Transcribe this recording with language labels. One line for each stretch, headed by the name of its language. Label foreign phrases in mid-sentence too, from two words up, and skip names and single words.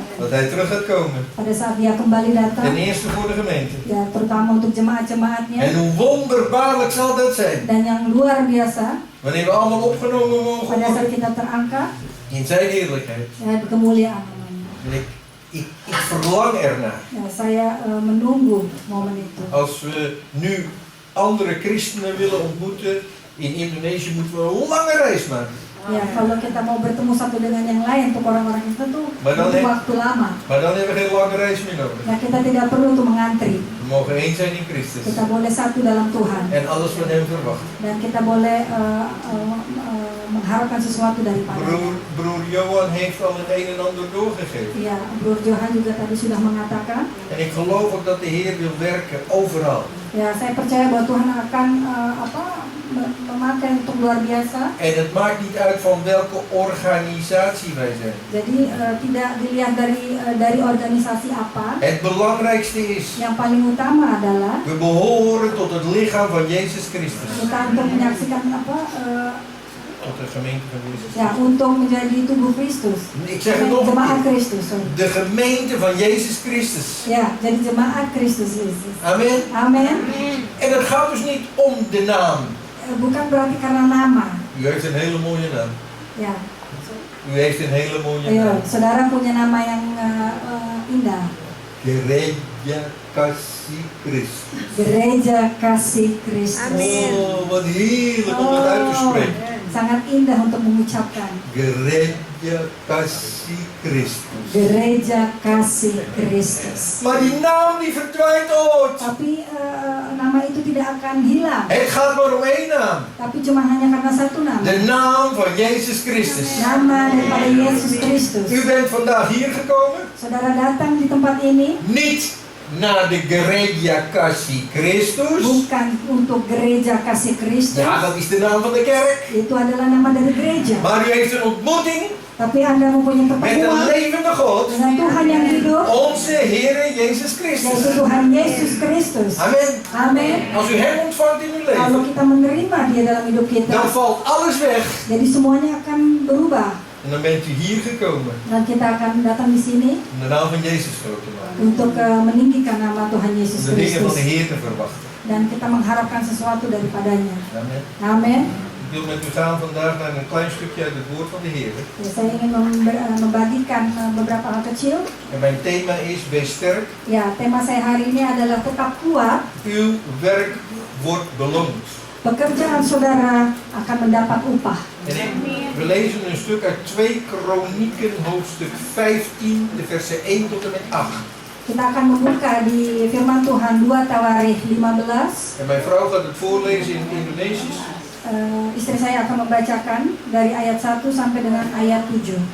Dutch: dat hij terug gaat komen.
Indonesian: pada saat dia kembali
Dutch: Ten
Indonesian: datang,
Dutch: eerste voor de gemeente.
Indonesian: ya terutama untuk jemaat-jemaatnya.
Dutch: En hoe wonderbaarlijk zal dat zijn.
Indonesian: Dan yang luar biasa
Dutch: Wanneer we allemaal opgenomen mogen
Indonesian: pada saat
Dutch: worden
Indonesian: kita terangkat
Dutch: in zijn heerlijkheid.
Indonesian: ya, di kemuliaan namanya.
Dutch: En ik verlang ernaar.
Indonesian: Ya, saya menunggu momen itu.
Dutch: Als we nu andere christenen willen ontmoeten in Indonesië, moeten we een lange reis maken.
Indonesian: Ya, kalau kita mau bertemu satu dengan yang lain untuk orang-orang itu tuh Benar, butuh ya. waktu lama.
Dutch: Maar dan hebben we geen lange reis meer nodig.
Indonesian: Ya, kita tidak perlu untuk mengantri.
Dutch: We mogen één zijn in Christus.
Indonesian: Kita boleh satu dalam Tuhan
Dutch: En alles van hem verwachten.
Indonesian: dan kita boleh mengharapkan sesuatu daripada.
Dutch: Broer Johan heeft al het een en ander doorgegeven.
Indonesian: Ya, Bro Johan juga tadi sudah mengatakan.
Dutch: En ik geloof ook dat de Heer wil werken overal.
Indonesian: Ya, saya percaya bahwa Tuhan akan memakai untuk luar biasa.
Dutch: En het maakt niet uit van welke organisatie wij zijn.
Indonesian: Jadi tidak dilihat dari organisasi apa.
Dutch: Het belangrijkste is,
Indonesian: Yang paling utama adalah
Dutch: we behoren tot het lichaam van Jezus Christus.
Indonesian: kita untuk menyaksikan
Dutch: Tot de gemeente van Jezus
Indonesian: ya,
Dutch: Christus.
Indonesian: untuk menjadi tubuh Kristus.
Dutch: Ik zeg het nog een
Indonesian: Jemaat
Dutch: keer.
Indonesian: Kristus. Sorry.
Dutch: De gemeente van Jezus Christus.
Indonesian: Ya, jadi jemaat Kristus Yesus.
Dutch: Amen.
Indonesian: Amin.
Dutch: En het gaat dus niet om de naam.
Indonesian: Bukan berarti karena nama.
Dutch: U heeft een hele mooie naam.
Indonesian: Ya,
Dutch: U heeft een hele mooie
Indonesian: ayo,
Dutch: naam.
Indonesian: saudara punya nama yang indah.
Dutch: Gereja Kasih Christus.
Indonesian: Gereja Kasih Kristus.
Dutch: Oh, wat heerlijk om dat uit te spreken.
Indonesian: Sangat indah untuk mengucapkan.
Dutch: Gereja Kasih Christus.
Indonesian: Gereja Kasih Kristus.
Dutch: Maar die naam die verdwijnt ooit.
Indonesian: Tapi nama itu tidak akan hilang.
Dutch: Het gaat maar om één naam.
Indonesian: Tapi cuma hanya karena satu nama.
Dutch: De naam van Jezus Christus.
Indonesian: Nama daripada Yesus Kristus.
Dutch: U bent vandaag hier gekomen.
Indonesian: Saudara datang di tempat ini
Dutch: Niet naar de Gereja Kasih Christus.
Indonesian: bukan untuk Gereja Kasih Kristus.
Dutch: Ja, dat is de naam van de kerk.
Indonesian: Itu adalah nama dari gereja.
Dutch: Maar u heeft een ontmoeting
Indonesian: Tapi Anda mempunyai
Dutch: met een
Indonesian: pertemuan
Dutch: levende God.
Indonesian: dengan Tuhan yang hidup,
Dutch: Onze Heere Jezus
Indonesian: yaitu
Dutch: Christus.
Indonesian: Tuhan Yesus Kristus.
Dutch: Amen.
Indonesian: Amin.
Dutch: Als u hem ontvangt in uw
Indonesian: Kalau
Dutch: leven,
Indonesian: kita menerima Dia dalam hidup
Dutch: dan
Indonesian: kita,
Dutch: valt alles weg.
Indonesian: jadi semuanya akan berubah.
Dutch: En dan bent u hier gekomen
Indonesian: Dan kita akan datang di sini
Dutch: om de naam van Jezus groot te maken.
Indonesian: untuk meninggikan nama Tuhan Yesus
Dutch: Om de dingen van de
Indonesian: Kristus.
Dutch: Heer te verwachten.
Indonesian: Dan kita mengharapkan sesuatu daripadanya.
Dutch: Amen.
Indonesian: Amin.
Dutch: Ik wil met u gaan vandaag naar een klein stukje uit het woord van de Heer.
Indonesian: Ya, saya ingin membagikan beberapa hal kecil.
Dutch: En mijn thema is, wees sterk,
Indonesian: Ya, tema saya hari ini adalah tetap kuat.
Dutch: uw werk wordt beloond.
Indonesian: Pekerjaan saudara akan mendapat upah.
Dutch: En we lezen een stuk uit 2 Kronieken, hoofdstuk 15, de versen 1 tot en met 8.
Indonesian: Kita akan membuka di firman Tuhan 2 Tawarikh 15.
Dutch: En mijn vrouw gaat het voorlezen in het Indonesisch.
Indonesian: Istri saya akan membacakan dari ayat 1 sampai dengan ayat 7.